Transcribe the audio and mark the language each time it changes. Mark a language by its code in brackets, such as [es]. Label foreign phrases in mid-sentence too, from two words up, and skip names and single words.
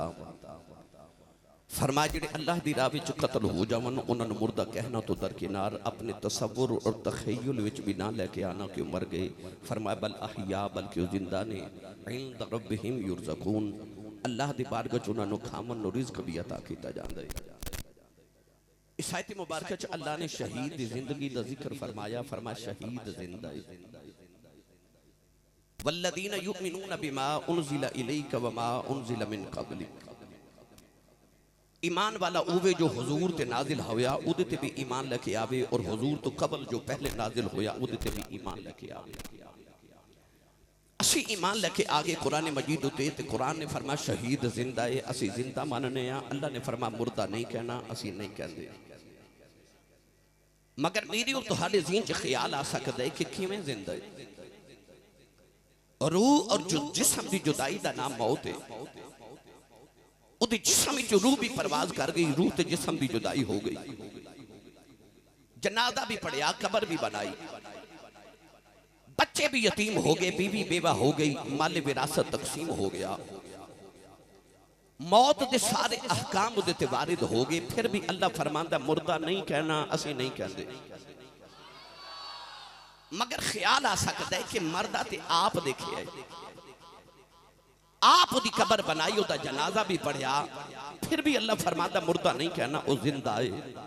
[pa] فرمایا جیہڑے اللہ دی راہ وچ قتل ہو جاون اوہناں نوں مردہ کہنا تو درکنار اپنے تصور اور تخیل وچ بھی نہ لے کے آنا کہ مر گئے. फरमाया [ar] بل أحياء [pa] بلکہ زندہ نے [ar] عند ربهم يرزقون, [pa] اللہ دی بارگاہ چ اوہناں نوں کھاون نوں رزق بھی عطا کیتا جاندا ہے. اس آیت مبارک چ اللہ نے شہید دی زندگی دا ذکر فرمایا. فرمایا شہید زندہ ہے. [ar] والذين يؤمنون بما أنزل إليك وما أنزل من قبلك, [pa] ایمان والا اووے جو حضور تے نازل ہویا اودے تے بھی ایمان لے کے آوے اور حضور توں قبل جو پہلے نازل ہویا اودے تے بھی ایمان لے کے آوے. اسی ایمان لے کے آگے قرآن مجید اُتے تے قرآن نے فرمایا شہید زندہ ہے، اسی زندہ منّنے آں. اللہ نے فرمایا مردہ نہیں کہنا، اسی نہیں کہتے۔ مگر میری اور تہاڈے ذہن چ خیال آ سکدا ہے کہ کِویں زندہ ہے. [ur] روح اور جو جسم کی جدائی کا نام موت ہے. [pa] اوہدے جسم وچ روح بھی پرواز کر گئی، روح تے جسم کی جدائی ہو گئی. جنازہ بھی پڑھیا، قبر بھی بنائی، بچے بھی یتیم ہو گئے، بیوی بیوہ ہو گئی، مال وراثت تقسیم ہو گیا. موت کے سارے احکام اوہدے تے وارد ہو گئے. پھر بھی اللہ فرماندا مردہ نہیں کہنا، اسی نہیں کہتے. مگر خیال آ سکتا ہے کہ مردا تے آپ دیکھے ہے، آپ اودی قبر بنائی، اودا جنازہ بھی پڑھیا، پھر بھی اللہ فرماتا مردہ نہیں کہنا، وہ زندہ ہے.